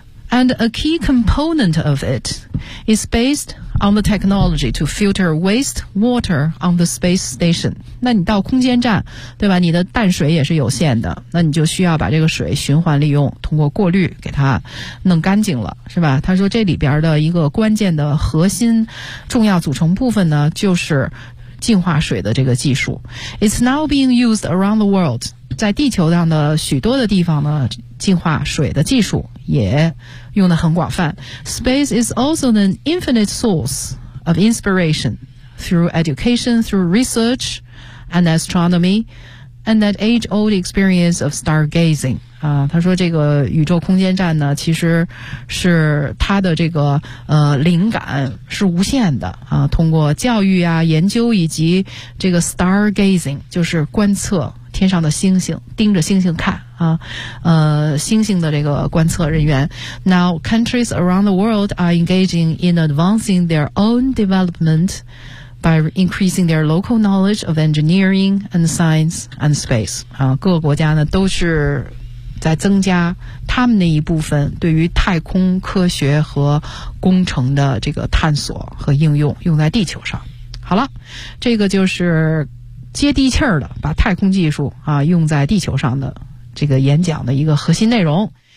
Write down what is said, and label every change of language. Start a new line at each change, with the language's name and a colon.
English: And a key component of it is based on the technology to filter waste water on the space station.
Chinese: 那你到空间站，对吧？你的淡水也是有限的，那你就需要把这个水循环利用，通过过滤给它弄干净了，是吧？他说这里边的一个关键的核心重要组成部分呢，就是净化水的这个技术。
English: It's now being used around the world.
Chinese: 在地球上的许多的地方呢，净化水的技术也用得很广泛。
English: Space is also an infinite source of inspiration through education, through research and astronomy and that age-old experience of stargazing.
Chinese: 他说这个宇宙空间站呢其实是他的这个灵感是无限的啊，通过教育啊研究以及这个 stargazing 就是观测天上的星星，盯着星星看啊，星星的这个观测人员。
English: Now, countries around the world are engaging in advancing their own development by increasing their local knowledge of engineering and science and space.
Chinese: 啊，各个国家呢都是在增加他们那一部分对于太空科学和工程的这个探索和应用，用在地球上。好了，这个就是接地气儿的把太空技术啊用在地球上的这个演讲的一个核心内容。